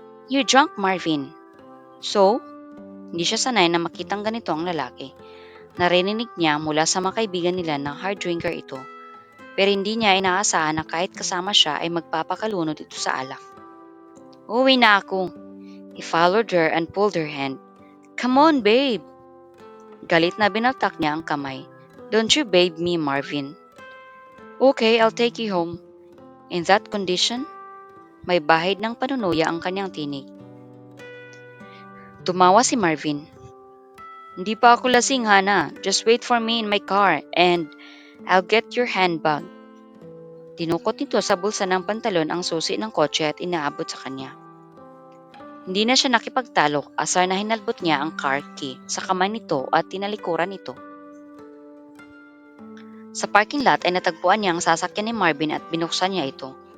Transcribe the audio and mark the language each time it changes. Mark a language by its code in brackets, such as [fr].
[en] You're drunk, Marvin. So? [tl] Hindi siya sanay na makitang ganito ang lalaki. Narinig niya mula sa mga kaibigan nila na hard drinker ito. Pero hindi niya inaasahan na kahit kasama siya ay magpapakalunod ito sa alak. Uwi na ako. [en] He followed her and pulled her hand. Come on, babe! [tl] Galit na binaltak niya ang kamay. [en] Don't you babe me, Marvin. Okay, I'll take you home. In that condition, [tl] may bahid ng panunuya ang kanyang tinig. Tumawa si Marvin. Hindi pa ako lasing, Hana. [en] Just wait for me in my car and I'll get your handbag. [tl] Dinukot nito sa bulsa ng pantalon ang susi ng kotse at inaabot sa kanya. Hindi na siya nakipagtalo asar na hinalbot niya ang car key sa kamay nito at tinalikuran ito. Sa parking lot ay natagpuan niya ang sasakyan ni Marvin at binuksan niya ito.